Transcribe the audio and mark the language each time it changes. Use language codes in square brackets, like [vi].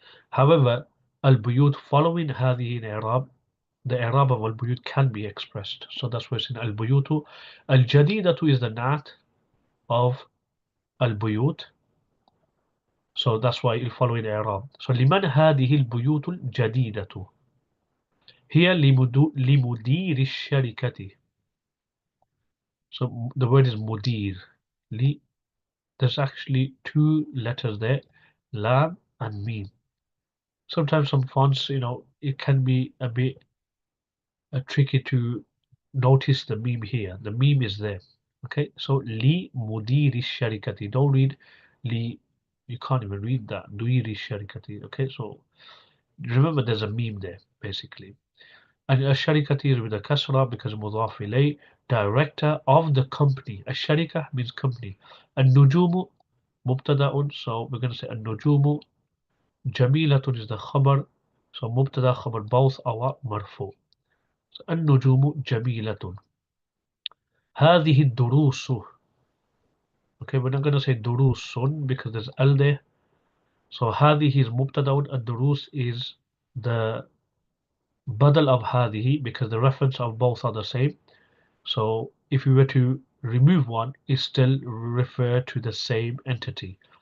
[en] However, al-buyut following هذه in i'rab, the i'rab of al-buyut can be expressed. So that's why it's in al-buyutu. Al-jadidatu is the nat of al-buyut, so that's why it'll follow in i'rab. [ar] So لمن هذه البيوت الجديدة. [en] Here [ar] لمدير الشركة. [en] So the word is mudir. Li, there's actually two letters there, lam and mim. Sometimes some fonts, it can be a bit tricky to notice the meme here. The meme is there. Okay, so li mudiri sharikati. Don't read li. You can't even read that. Duiri sharikati. Okay, so remember there's a meme there basically. And a sharikati is with a kasra because mudaf ilay, director of the company. A sharika means company. And nujumu mubtada'un. So we're going to say a nujumu. Jamilatun is the khabar. So mubtada khabar both are marfu. [ar] So النجوم جميلة. هذه الدروس. [en] Okay, we're not going to say durusun because there's al there. So هذه is mubtada, الدروس is the badal of هذه because the reference of both are the same. So if we were to remove one, it still refer to the same entity.